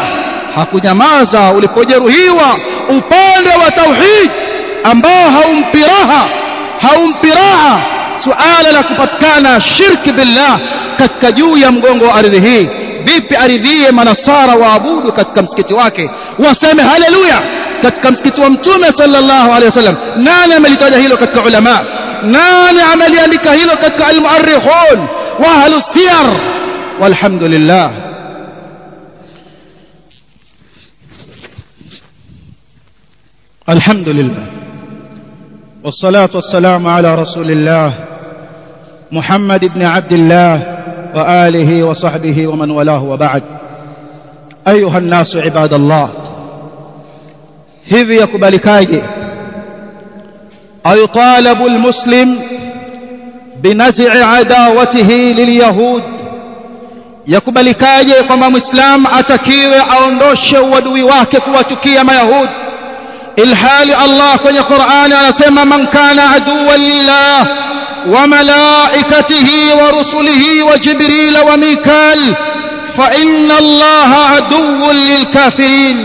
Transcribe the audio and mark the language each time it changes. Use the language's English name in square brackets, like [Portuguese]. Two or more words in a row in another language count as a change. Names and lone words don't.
[Swahili] Hakunyamaza ulipojeruhiwa upande wa tauhid ambao haumpi raha suala la kupatikana shirki billah katika juu ya mgongo wa ardhi hii. Vipi aridhie manasara waabudu katika msikiti wake, waseme haleluya katika msikiti wa Mtume [Arabic] صلى الله عليه وسلم? [Swahili] Nani amelitaja hilo katika ulama? Nani ameliandika hilo katika [Arabic] المؤرخون وأهل السير? Walhamdulillah. الحمد لله والصلاة والسلام على رسول الله محمد بن عبد الله وعلى آله وصحبه ومن والاه وبعد. أيها الناس عباد الله, [Swahili] hivi yakubalikaje [Arabic] أيطالب المسلم بنزع عداوته لليهود? [Swahili] Yakubalikaje kwamba muislam atakiwe aondoshe uadui wake kuwachukia mayahudi, ilhali Allah kwenye Qur'ani anasema, [Arabic] من كان عدوا لله وملائكته ورسله وجبريل وميكال فإن الله عدو للكافرين.